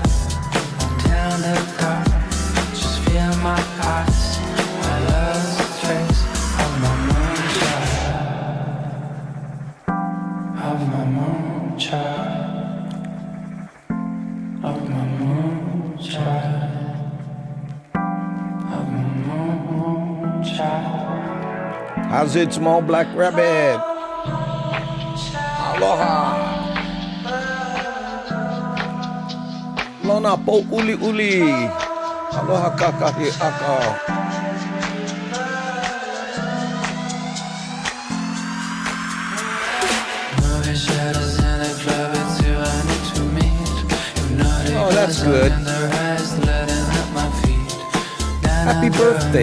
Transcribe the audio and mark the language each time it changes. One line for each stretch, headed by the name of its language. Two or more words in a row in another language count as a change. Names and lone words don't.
English: Down the dark, feel my eyes, I lost the trace of my moonshine, of my moonshine, of my moonshine, of my moonshine. How's it, small black rabbit? Aloha.
Hawaiian: Lona po uli uli. Aloha kakahi aka.
English: Moving shadows in the club, it's you I need to meet. Oh, that's good. Happy birthday.